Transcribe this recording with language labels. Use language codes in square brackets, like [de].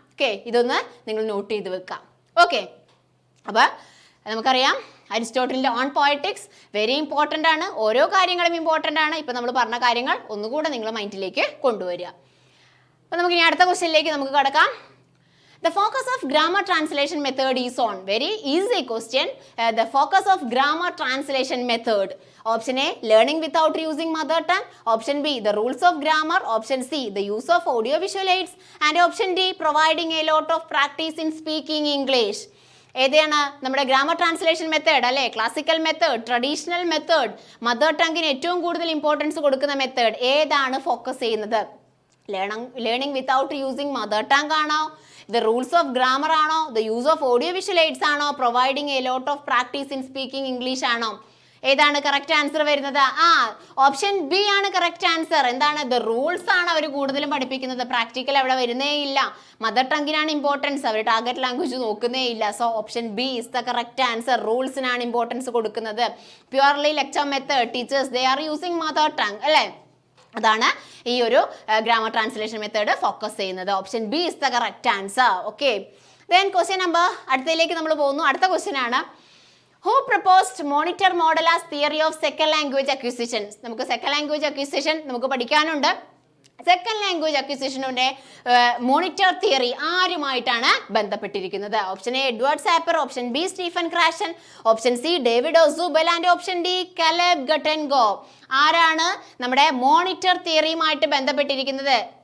[ml] Okay, ഇതൊന്ന് നിങ്ങൾ not ചെയ്ത് വെക്കാം. ഓക്കെ, അപ്പോൾ നമുക്കറിയാം അരിസ്റ്റോട്ടലിൻ്റെ ഓൺ പോയറ്റിക്സ് വെരി ഇമ്പോർട്ടൻ്റ് ആണ്. ഓരോ കാര്യങ്ങളും ഇമ്പോർട്ടൻ്റ് ആണ്. ഇപ്പം നമ്മൾ പറഞ്ഞ കാര്യങ്ങൾ ഒന്നുകൂടെ നിങ്ങൾ മൈൻഡിലേക്ക് കൊണ്ടുവരിക. അപ്പോൾ നമുക്ക് ഇനി അടുത്ത ക്വസ്റ്റ്യനിലേക്ക് നമുക്ക് കടക്കാം. [en] The focus of grammar translation method is on. Very easy question. The focus of grammar translation method. Option A, learning without using mother tongue. Option B, the rules of grammar. Option C, the use of audio visual aids. And option D, providing a lot of practice in speaking English. [ml] ഏതാണ് നമ്മുടെ grammar translation method അല്ലേ, classical method, traditional method, mother ടങ്ങിന് ഏറ്റവും കൂടുതൽ importance കൊടുക്കുന്ന method ഏതാണ് focus ചെയ്യുന്നത്? [en] Learning without using mother tongue ആണോ, the rules of grammar ആണോ, the use of audio visual aids ആണോ, providing a lot of practice in speaking English ആണോ? [ml] ഏതാണ് കറക്റ്റ് ആൻസർ വരുന്നത്? ഓപ്ഷൻ ബി ആണ് കറക്റ്റ് ആൻസർ. എന്താണ്? ദ റൂൾസ് ആണ് അവർ കൂടുതലും പഠിപ്പിക്കുന്നത്, പ്രാക്ടിക്കൽ അവിടെ വരുന്നേ ഇല്ല. മദർ ടങ്ങിനാണ് ഇമ്പോർട്ടൻസ്, അവർ ടാർഗറ്റ് ലാംഗ്വേജ് നോക്കുന്നേ ഇല്ല. [en] So option B is the correct answer. [ml] റൂൾസിനാണ് importance കൊടുക്കുന്നത്. Purely lecture method, [en] teachers they are using mother tongue [ml] അല്ലേ, അതാണ് ഈ ഒരു ഗ്രാമർ ട്രാൻസ്ലേഷൻ മെത്തേഡ് ഫോക്കസ് ചെയ്യുന്നത്. [en] Option B is the correct answer. Okay, then question number [ml] അടുത്തതിലേക്ക് നമ്മൾ പോകുന്നു. അടുത്ത ക്വസ്റ്റ്യൻ ആണ്, [en] Who proposed monitor model as theory of second language acquisition? [ml] നമുക്ക് സെക്കൻഡ് ലാംഗ്വേജ് അക്വിസിഷൻ നമുക്ക് പഠിക്കാനുണ്ട്. സെക്കൻഡ് ലാംഗ്വേജ് അക്വിസിഷനുടെ മോണിറ്റർ തിയറി ആരുമായിട്ടാണ് ബന്ധപ്പെട്ടിരിക്കുന്നത്? [en] Option A Edward Sapir, option B Stephen Krashen, option C David Ausubel and option D Caleb Gattegno. [ml] ആരാണ് നമ്മുടെ monitor തിയറിയുമായിട്ട് ബന്ധപ്പെട്ടിരിക്കുന്നത്?